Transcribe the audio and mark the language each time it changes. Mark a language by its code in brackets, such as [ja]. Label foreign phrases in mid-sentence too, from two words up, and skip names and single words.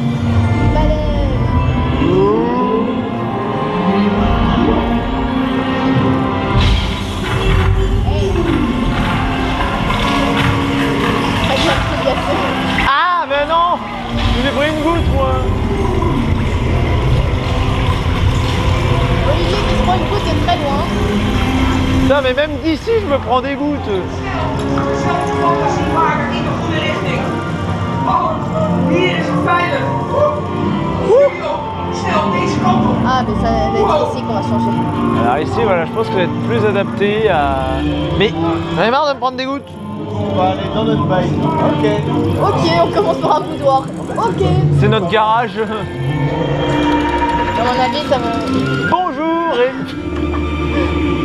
[fr] Ah mais non, je vous ai pris une goutte moi. Olivier qui se prend une goutte est très loin. Putain mais même d'ici je me prends des gouttes. [nl] Hier is het veilig. Snel, deze kant op. [fr] Ah, mais ça va être ici qu'on va changer. Alors ici voilà, je pense que ça va être plus adapté à... Mais j'en ai marre de me prendre des gouttes. On va aller dans notre bike. Ok. Ok, on commence par un boudoir. Ok. C'est notre garage. À mon avis, ça va.